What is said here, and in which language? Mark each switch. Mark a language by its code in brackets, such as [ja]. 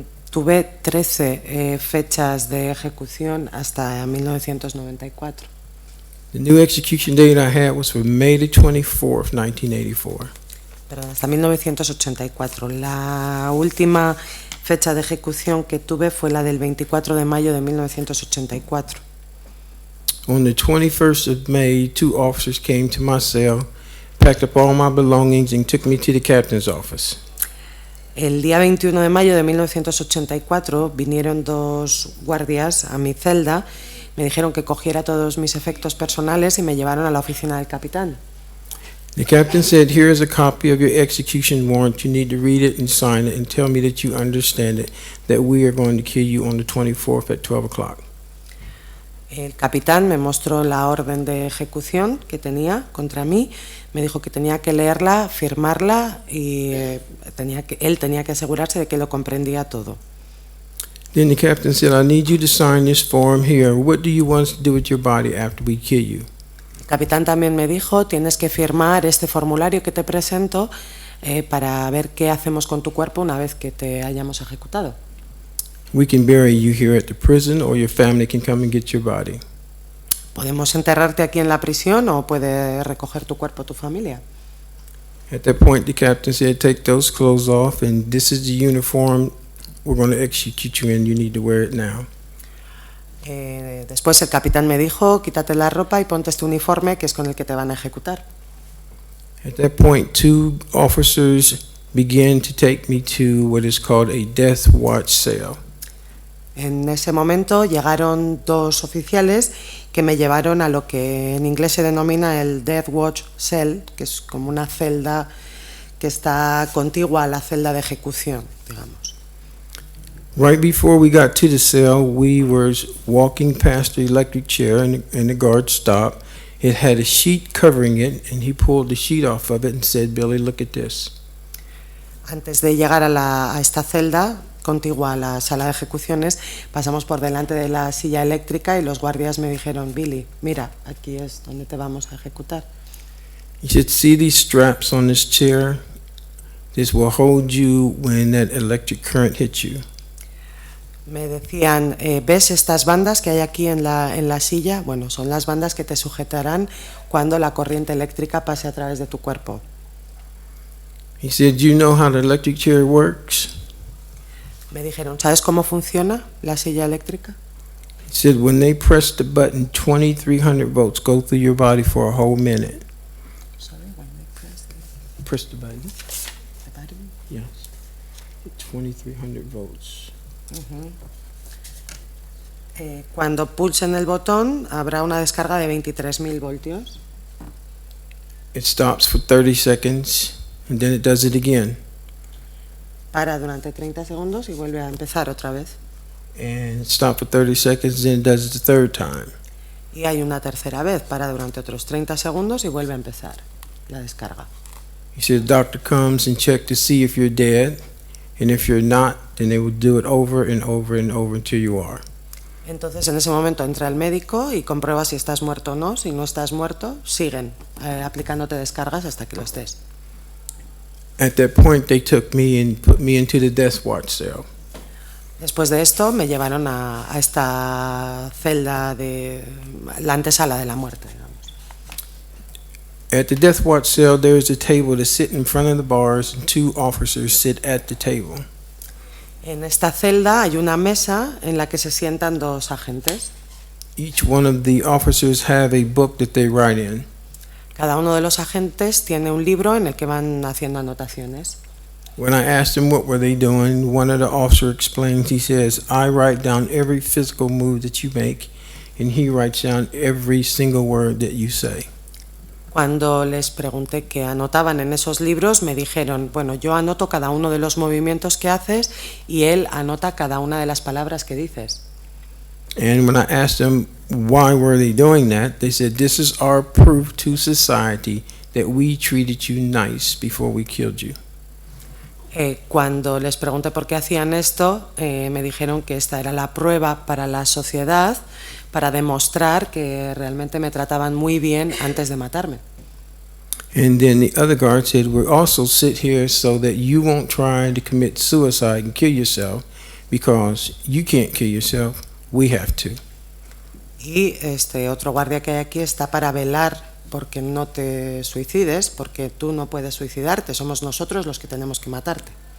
[es] Tuve 13 fechas de ejecución hasta 1994. [en] The new execution date I had was for May the 24th, 1984. [es] Pero hasta 1984. La última fecha de ejecución que tuve fue la del 24 de mayo de 1984. [en] On the 21st of May, 2 officers came to my cell, packed up all my belongings, and took me to the captain's office. [es] El día 21 de mayo de 1984 vinieron 2 guardias a mi celda, me dijeron que cogiera todos mis efectos personales y me llevaron a la oficina del capitán. [en] The captain said, "Here is a copy of your execution warrant. You need to read it and sign it and tell me that you understand it, that we are going to kill you on the 24th at 12 o'clock. [es] El capitán me mostró la orden de ejecución que tenía contra mí, me dijo que tenía que leerla, firmarla y él tenía que asegurarse de que lo comprendía todo. [en] Then the captain said, "I need you to sign this form here. What do you want us to do with your body after we kill you?" [es] El capitán también me dijo, tienes que firmar este formulario que te presento para ver qué hacemos con tu cuerpo una vez que te hayamos ejecutado. [en] We can bury you here at the prison, or your family can come and get your body. [es] Podemos enterrarte aquí en la prisión o puede recoger tu cuerpo tu familia. [en] At that point, the captain said, "Take those clothes off, and this is the uniform we're going to execute you in. You need to wear it now." [es] Después el capitán me dijo, quítate la ropa y ponte este uniforme que es con el que te van a ejecutar. [en] At that point, 2 officers began to take me to what is called a death watch cell. [es] En ese momento llegaron 2 oficiales que me llevaron a lo que en inglés se denomina el Death Watch Cell, que es como una celda que está contigua a la celda de ejecución, digamos. [en] Right before we got to the cell, we were walking past the electric chair, and the guard stopped. It had a sheet covering it, and he pulled the sheet off of it and said, "Billy, look at this." [es] Antes de llegar a esta celda contigua a la sala de ejecuciones, pasamos por delante de la silla eléctrica y los guardias me dijeron, Billy, mira, aquí es donde te vamos a ejecutar. [en] He said, "See these straps on this chair? This will hold you when that electric current hits you." [es] Me decían, ¿ves estas bandas que hay aquí en la silla? Bueno, son las bandas que te sujetarán cuando la corriente eléctrica pase a través de tu cuerpo. [en] He said, "You know how the electric chair works?" [es] Me dijeron, ¿sabes cómo funciona la silla eléctrica? [en] He said, "When they press the button, 2,300 volts go through your body for a whole minute." Sorry, when they Press the button. the button. Yes. 2,300 volts. [es] Cuando pulsen el botón habrá una descarga de 23.000 voltios. [en] It stops for 30 seconds, and then it does it again. [es] Para durante 30 segundos y vuelve a empezar otra vez. [en] And it stops for 30 seconds, then it does it the third time. [es] Y hay una tercera vez, para durante otros 30 segundos y vuelve a empezar la descarga. [en] He said, "The doctor comes and checks to see if you're dead, and if you're not, then they will do it over and over and over until you are." [es] Entonces en ese momento entra el médico y comprueba si estás muerto o no. Si no estás muerto, siguen aplicándote descargas hasta que lo estés. [en] At that point, they took me and put me into the death watch cell. [es] Después de esto me llevaron a esta celda de la antesala de la muerte, digamos. [en] At the death watch cell, there is a table to sit in front of the bars, and 2 officers sit at the table. [es] En esta celda hay una mesa en la que se sientan 2 agentes. [en] Each one of the officers have a book that they write in. [es] Cada uno de los agentes tiene un libro en el que van haciendo anotaciones. [en] When I asked them what were they doing, one of the officers explains. He says, "I write down every physical move that you make, and he writes down every single word that you say." [es] Cuando les pregunté qué anotaban en esos libros, me dijeron, bueno, yo anoto cada uno de los movimientos que haces y él anota cada una de las palabras que dices. [en] And when I asked them why were they doing that, they said, "This is our proof to society that we treated you nice before we killed you." [es] Cuando les pregunté por qué hacían esto, me dijeron que esta era la prueba para la sociedad, para demostrar que realmente me trataban muy bien antes de matarme. [en] And then the other guard said, "We also sit here so that you won't try to commit suicide and kill yourself, because you can't kill yourself, we have to." [es] Y este otro guardia que hay aquí está para velar porque no te suicides, porque tú no puedes suicidarte, somos nosotros los que tenemos que matarte.